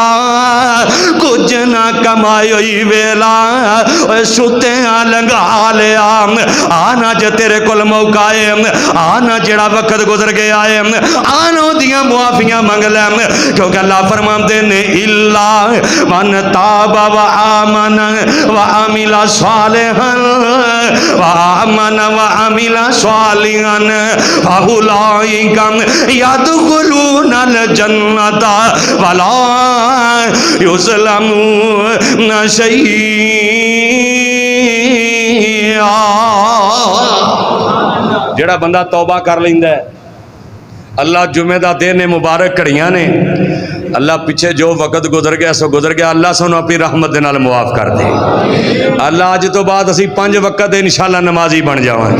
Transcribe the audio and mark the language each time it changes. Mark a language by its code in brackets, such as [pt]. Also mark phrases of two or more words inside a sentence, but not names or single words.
[pa] کچھ نا کمائی ویلا ستیا لنگھا لیا. آنا جو تیرے کول موقع ہے، آنا جیڑا وقت گزر گیا ہے، آنا اوہدیاں معافیاں منگ لے. کیونکہ اللہ فرماتے نے [ar] إلا من تاب و آمن و عمل صالحا و آمن و عمل صالحا فأولئك يدخلون الجنة ولا يظلمون شيئا. [pa] جیڑا بندہ توبہ کر لیندا ہے، اللہ جمعے کا دن ہے، مبارک گھڑیاں نے، اللہ پچھے جو وقت گزر گیا سو گزر گیا. اللہ سانوں اپنی رحمت دے نال معاف کر دے۔ اللہ اج تو بعد اسی 5 وقت انشاءاللہ نمازی بن جاواں گے.